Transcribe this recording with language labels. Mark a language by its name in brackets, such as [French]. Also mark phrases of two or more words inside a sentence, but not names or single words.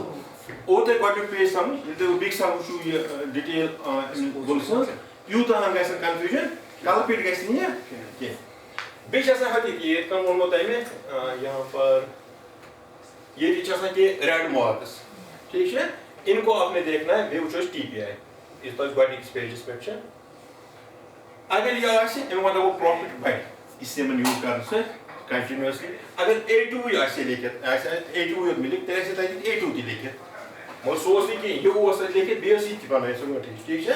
[Kashmiri] او تۄہہِ گۄڈنیُک پیج سمجھ ییٚلہِ تُہۍ بیٚکہِ ساتہٕ وٕچھِو یہِ ڈِٹیل بُلہٕ سٕنٛز یوٗتاہ ہن گژھِ نہٕ کنفیوٗجن کلہٕ پیٖٹ گژھِ نہٕ یہِ کینٛہہ. بیٚیہِ چھِ آسان حقیٖقی یِتھ کٔنۍ ووٚنمو تۄہہِ مےٚ [Urdu] یہاں پر [Kashmiri] ییٚتہِ چھِ آسان کینٛہہ [English] red marks [Kashmiri] ٹھیٖک چھا [Urdu] ان کو آپ نے دیکھنا ہے [Kashmiri] بیٚیہِ وٕچھو أسۍ TPI یُس تۄہہِ گۄڈنِکِس پیجس پٮ۪ٹھ چھِ. اگر یہِ آسہِ اَمیُک مطلب گوٚو پرٛافِٹ بڑِ یہِ سیمن یوٗز کرنہٕ سۭتۍ کنٹِنیوسلی. اگر A2 آسہِ لیکھِتھ آسہِ A2 یوت مِلِک تیٚلہِ آسہِ تتہِ A2 تہِ لیکھِتھ مگر سُہ اوس نہٕ کینٛہہ یہِ اوس تتہِ لیکھِتھ بیٚیہِ ٲس یہِ تہِ بنٲیِتھ ژھٕنمٕژ ٹھیٖک چھا.